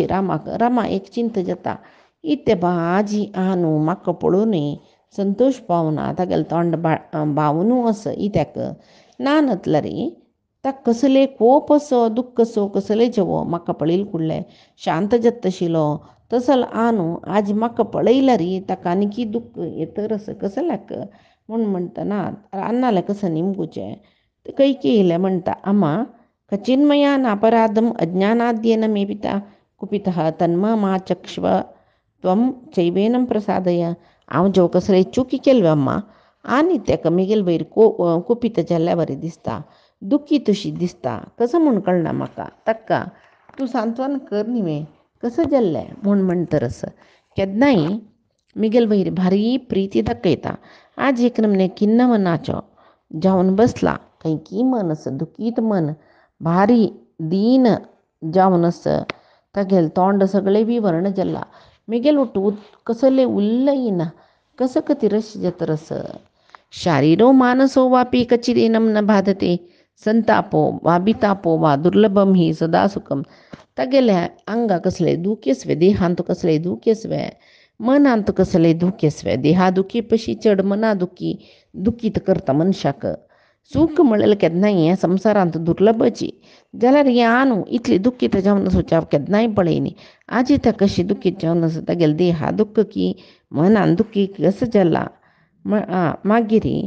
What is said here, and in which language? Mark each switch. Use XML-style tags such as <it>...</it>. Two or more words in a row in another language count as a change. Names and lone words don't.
<kok>रामा एक चिंत जाता इते आजी आनु म्हाका पळोवन संतोष पावना तागेल तोंड भावनू असं इत्याक नानतला रे ताक कसले कोप असो दुःख असो कसले जेवो म्हाका पळयल कुडले शांत जत्तशिलो तसल आनु आज म्हाका पळयला री ताका आनीकी दुःख येतर असं कसल्याक म्हणटना अन्नाले कसं निमगुचे कैकेयीले म्हणटा अम्मा</kok> <sa>कचिन्मयान अपराधम अज्ञानाद्येन मे पिता कुपितः तन्मा चक्ष्व त्वं चैवेनं प्रसादय</sa> <kok>हांव जेव कसले चुकी केल्यो अम्मा आनी तेका मिगेल वयर कुपीत जाल्ल्या बरी दिसता दुखी तशी दिसता कसं म्हूण कळना म्हाका ताका तूं सांत्वन कर न्ही कसं जाल्लें म्हणटरस केन्नाय मिगेल वयर भारी प्रिती दाखयता आज एक नमने किन्न मनाचो जावन बसला कैकी मन असं दुखीत मन भारी दीन जावन असं तागेल तोंड सगळे विवर्ण जल्ला मिगेल उठ कसले उल्लयीना कसं कतिरश जतरस</kok> <sa>शारीरो मानसो वापी कचिरेनम न बाधते संतापो वा बितापो वा दुर्लभम ही सदा सुखम</sa> <kok>तागेले अंगा कसले दुखेसवे देहांत कसले दुखेसवे मनांत कसले दुखेसवे देहा दुखी पशी चढ मना दुखीत करता मनशाक सूख म्हळेल केन्नाय संवसारांत दुर्लभची जाल्यार हें आनू इतली दुखीत जावन सोचाव केन्नाय पळयनी आजी त्या कशी दुखीत जावन आसा तागेले देहा दुख्ख की मनान दुखी कसं जाला मागीर</kok>